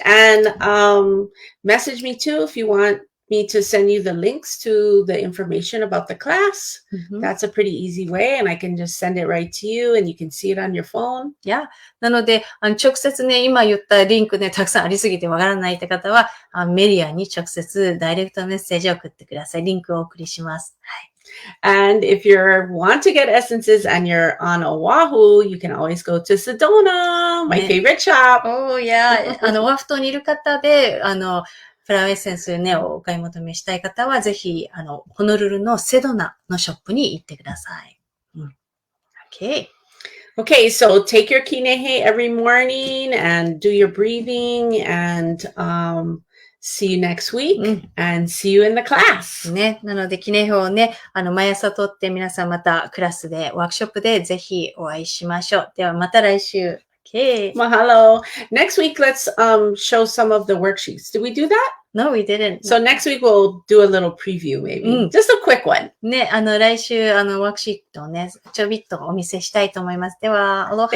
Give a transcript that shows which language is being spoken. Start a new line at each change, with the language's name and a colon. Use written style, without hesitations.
English: And message me too if you want me to send you the links to the information about the class. That's a pretty easy way, and I can just send it right to you, and you can see it on your phone. Yeah.
Japanese: なので、直接ね、今言ったリンクね、たくさんありすぎてわからないって方は、メリアに直接ダイレクトメッセージを送ってください。リンクをお送りします。はい。
English: And if you want to get essences and you're on Oahu, you can always go to Sedona, my favorite shop. Oh, yeah.
Japanese: オアフ島にいる方で、フラワーエッセンスね、お買い求めしたい方は、ぜひ、ホノルルのセドナのショップに行ってください。
English: Okay. Okay, so take your kinehe every morning and do your breathing and see you next week and see you in the class.
Japanese: ね。なので、記念表をね、毎朝取って皆さんまたクラスで、ワークショップでぜひお会いしましょう。ではまた来週。Okay.
Hawaiian: Mahalo.
English: Next week, let's show some of the worksheets. Did we do that? No, we didn't. So next week we'll do a little preview maybe. Just a quick one.
Japanese: ね、来週、ワークシートをね、ちょびっとお見せしたいと思います。では、アロハ。